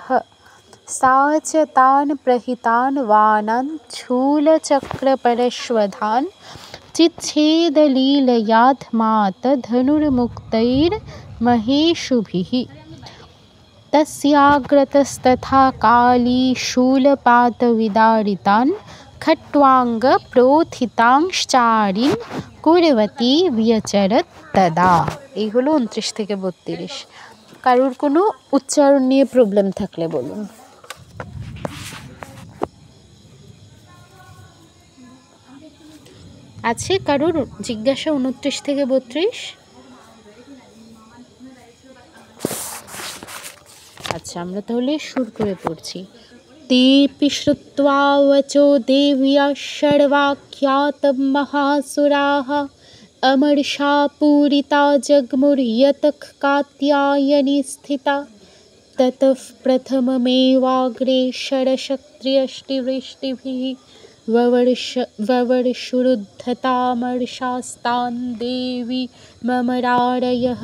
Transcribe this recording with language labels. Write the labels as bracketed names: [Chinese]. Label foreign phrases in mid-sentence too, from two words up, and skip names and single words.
[Sanskrit] सा च तान् प्रहितान् वानान् शूलचक्रपरश्वधान् चिच्छेदलीलयाध्मात धनुर्मुक्तैर्महेशुभिः। तस्याग्रतस्तथा काली शूलपातविदारितान् खट्वाङ्गप्रोत्थितांश्चारीन् कुर्वती व्यचरत् तदा। [Bangla] এই হলো 29 থেকে 32। কারোর কোনো উচ্চারণ নিয়ে প্রবলেম থাকলে বলুন। আছে কারোর জিজ্ঞাসা 29 থেকে 32? আচ্ছা, আমরা তাহলে সুর করে পড়ছি। [Sanskrit] तेऽपि श्रुत्वा वचो देव्या शर्वाख्यातं महासुराः अमर्षापूरिता जगमुर्यतः कात्यायनी स्थिता। ततः प्रथममेवाग्रे शरशक्त्र्यष्टिवृष्टिभिः ववर्षुरुद्धतामर्षास्तान् देवी ममरारयः।